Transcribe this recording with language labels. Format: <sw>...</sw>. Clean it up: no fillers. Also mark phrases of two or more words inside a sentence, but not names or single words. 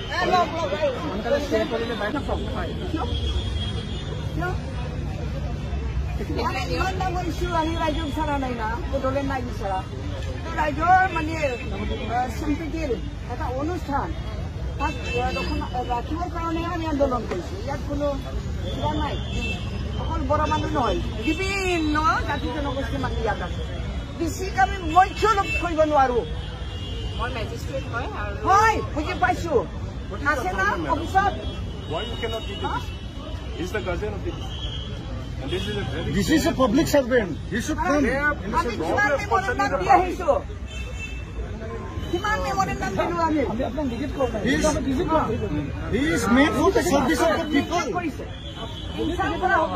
<as>ইমান ডাঙৰ ইছ্যু আহি ৰাইজক বিচৰা নাই না বড়োলেণ্ড নাই বিচৰা ৰাইজৰ মানে সম্প্ৰীতিৰ এটা অনুষ্ঠান তাক ৰাখিবৰ কাৰণে আমি আন্দোলন কৰিছোঁ ইয়াত কোনো কিবা নাই অকল বড়ো মানুহ নহয় বিভিন্ন জাতি জনগোষ্ঠীৰ মানুহ ইয়াত আছে বেছিক আমি মই কিয় লগ কৰিব নোৱাৰোঁ মই মেজিষ্ট্ৰেট হয় আৰু হয় বুজি পাইছোঁ আছে না অফিচত</as> <en>This is a public servant. He should come.</en> <as>আমি কিমান মেমৰিৰ নাম দি আহিছোঁ কিমান মেমৰিৰ নাম দিলোঁ আমি</as> <en>He is made for the service of the people.</en> <as>কৰিছে ইনচাল কৰা হ'ব</as>